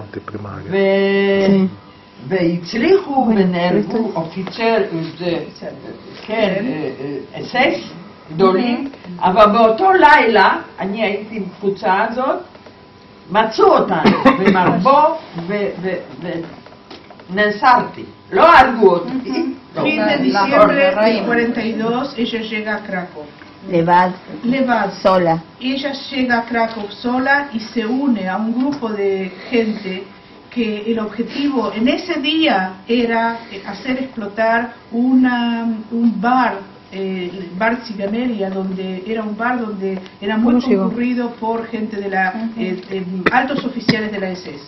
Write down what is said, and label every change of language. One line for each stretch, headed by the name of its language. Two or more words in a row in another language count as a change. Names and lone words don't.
Hebrew: והצליחו ונהרגו אופיצר, כן, אסס, גדולים, אבל באותו לילה, אני הייתי עם קבוצה הזאת, מצאו אותנו במרבו ונאסרתי, לא הרגו אותי.
Spanish: Fin de diciembre del 42, ella llega a Krakow. Levad, sola. Ella llega a Krakow sola y se une a un grupo de gente que el objetivo en ese día era hacer explotar un bar, bar Ziganeria, donde era un bar donde era muy concurrido por gente de la altos oficiales de la SS.